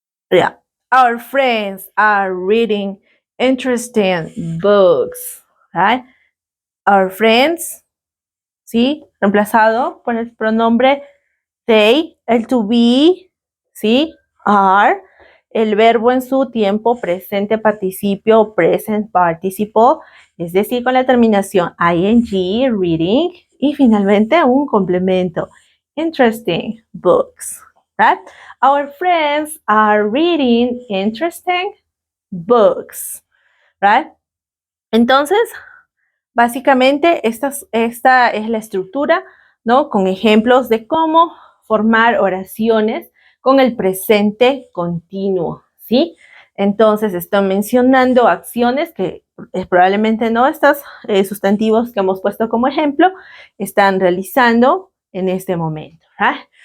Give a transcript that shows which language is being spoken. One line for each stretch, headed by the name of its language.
English: Yeah. Our friends are reading interesting books. Right? Our friends,
Spanish: ¿sí? Reemplazado por el pronombre they, el to be, ¿sí? Are, el verbo en su tiempo presente participio, present participle, es decir, con la terminación ing, reading, y finalmente un complemento,
English: interesting books, right? Our friends are reading interesting books, right?
Spanish: Entonces, básicamente, esta es la estructura, ¿no? Con ejemplos de cómo formar oraciones con el presente continuo, ¿sí? Entonces, estoy mencionando acciones que probablemente no estos sustantivos que hemos puesto como ejemplo están realizando en este momento, ¿right?